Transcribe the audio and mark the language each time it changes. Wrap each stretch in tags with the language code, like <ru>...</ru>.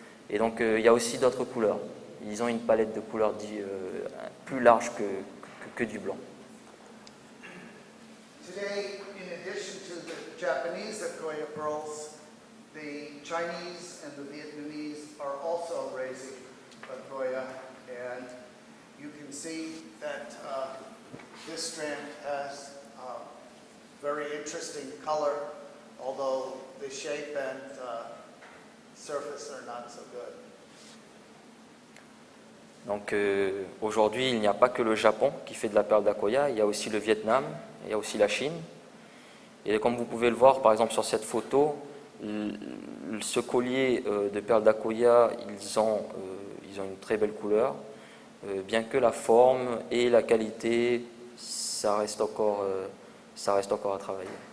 <fr>Et donc il y a aussi d'autres couleurs. Ils ont une palette de couleurs plus large que du blanc.</fr> <en>Today, in addition to the Japanese Akoya pearls, the Chinese and the Vietnamese are also raising Akoya, and you can see that this strand has very interesting color, although the shape and surface are not so good.</en> <fr>Donc aujourd'hui, il n'y a pas que le Japon qui fait de la perle d'Akoya, il y a aussi le Vietnam, il y a aussi la Chine. Et comme vous pouvez le voir par exemple sur cette photo, ce collier de perles d'Akoya, ils ont une très belle couleur, bien que la forme et la qualité, ça reste encore à travailler.</fr>